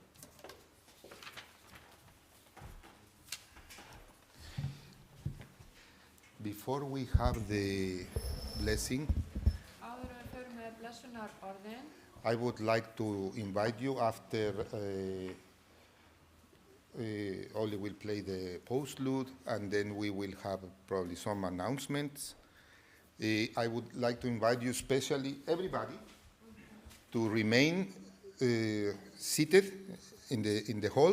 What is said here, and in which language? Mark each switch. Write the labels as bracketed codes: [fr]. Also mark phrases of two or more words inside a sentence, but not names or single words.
[en] Before we have the blessing, [is] Áður en við förum með blessunarorðin, [en] I would like to invite you after Oli will play the postlude, and then we will have probably some announcements. I would like to invite you, especially everybody, to remain seated in the hall.